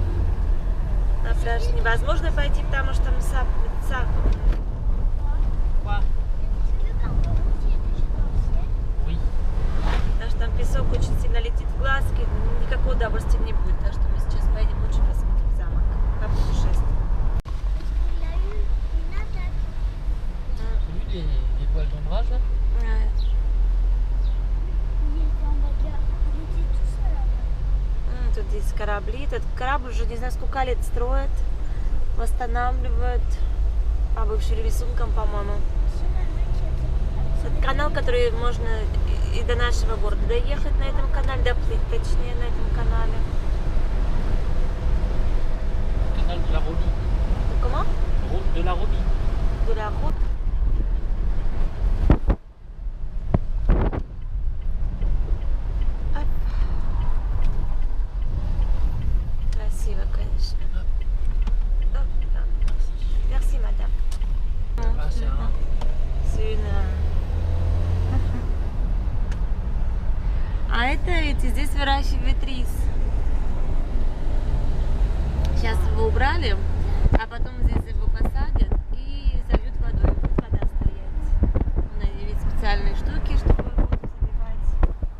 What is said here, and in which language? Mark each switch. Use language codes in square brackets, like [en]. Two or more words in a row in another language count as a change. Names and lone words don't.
[ru] На пляж невозможно пойти, потому что там [fr] Quoi? Oui. [ru] потому что там песок очень сильно летит в глазки, никакого удовольствия не будет. Так что мы сейчас поедем лучше посмотрим замок по путешествию. [fr] T'as vu les voiles d'ombrage là? [ru] Тут здесь корабли. Этот корабль уже не знаю сколько лет строят, восстанавливают по бывшим рисункам, по-моему. Это канал, который можно и до нашего города доехать на этом канале, доплыть, точнее, на этом канале. [fr] Canal de la Romie. Comment? Route de la Romie. De la route. Оп. [ru] Красиво, конечно. Оп, оп. [fr] Merci, madame. Ah, c'est un... C'est une... [ru] А это ведь здесь выращивают рис. Сейчас его убрали, а потом здесь его посадят и зальют водой. Будет вода стоять. У нас есть специальные штуки, чтобы воду заливать.